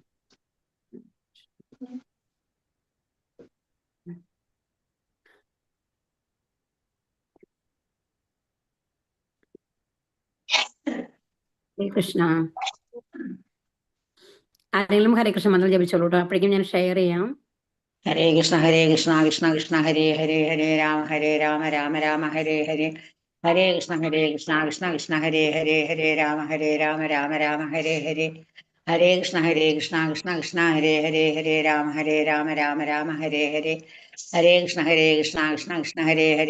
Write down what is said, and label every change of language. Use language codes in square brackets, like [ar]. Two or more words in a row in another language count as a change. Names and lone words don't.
[sa] ഹരേ കൃഷ്ണ. [ml] ആരെങ്കിലും ഹരേ കൃഷ്ണ മന്ത്രം ജപിച്ചോളൂ കേട്ടോ, അപ്പോഴേക്കും ഞാൻ ഷെയർ ചെയ്യാം. [sa] ഹരേ കൃഷ്ണ കൃഷ്ണ കൃഷ്ണ ഹരേ ഹരേ. ഹരേ രാമ രാമ ഹരേ ഹരേ. ഹരേ കൃഷ്ണ കൃഷ്ണ കൃഷ്ണ ഹരേ ഹരേ. ഹരേ രാമ രാമ ഹരേ ഹരേ. ഹരേ കൃഷ്ണ കൃഷ്ണ കൃഷ്ണ ഹരേ ഹരേ. ഹരേ രാമ രാമ ഹരേ ഹരേ. ഹരേ കൃഷ്ണ കൃഷ്ണ കൃഷ്ണ ഹരേ ഹരേ.